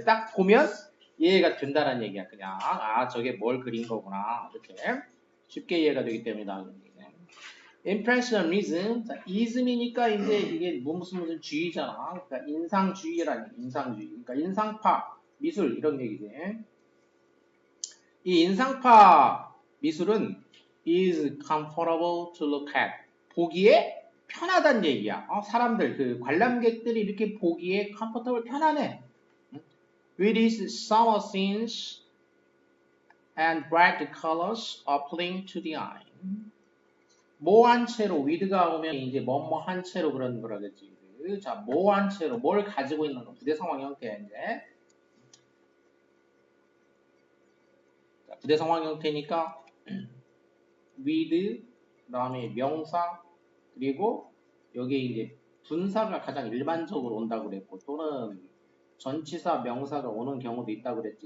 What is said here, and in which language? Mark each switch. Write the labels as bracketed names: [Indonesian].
[Korean] 딱 보면 이해가 된다는 얘기야. 그냥 저게 뭘 그린 거구나. 이렇게 쉽게 이해가 되기 때문이다. Impressionism, 자, ism이니까 이제 이게 무슨 주의잖아. 그러니까 인상주의라는 인상주의. 그러니까 인상파 미술 이런 얘기지. 이 인상파 미술은 [English] is comfortable to look at. [Korean] 보기에 편하다는 얘기야. 사람들, 그 관람객들이 이렇게 보기에 comfortable 편하네. [English] With its summer scenes and bright colors appealing to the eye. [Korean] 뭐한 채로, with가 오면 이제 뭐뭐한 채로 그런 거라겠지. [English] with. [Korean] 자, 뭐한 채로 뭘 가지고 있는 거. 부대 상황 형태인데. 자, 부대 상황 형태니까 with 그다음에 명사 그리고 여기에 이제 분사가 가장 일반적으로 온다고 그랬고 또는 전치사 명사가 오는 경우도 있다고 그랬지.